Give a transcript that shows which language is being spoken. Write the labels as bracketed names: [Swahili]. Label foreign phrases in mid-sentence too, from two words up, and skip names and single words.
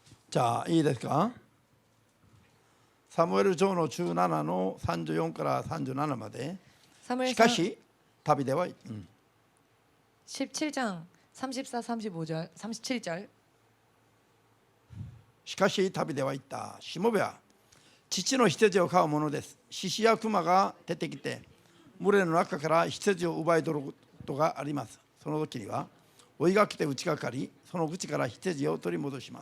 [Japanese] じゃあいいですか。サムエル書の17の34から37まで。 [Korean] 사무엘상 [Japanese] しかし旅では、 [Korean] 17장 34, 35절, 37절. [Japanese] しかし旅では言った。しもべは父の羊を飼うものです。獅子や熊が出てきて群れの中から羊を奪い取ることがあります。その時には追いがけて打ちかかり、その口から羊を取り戻します。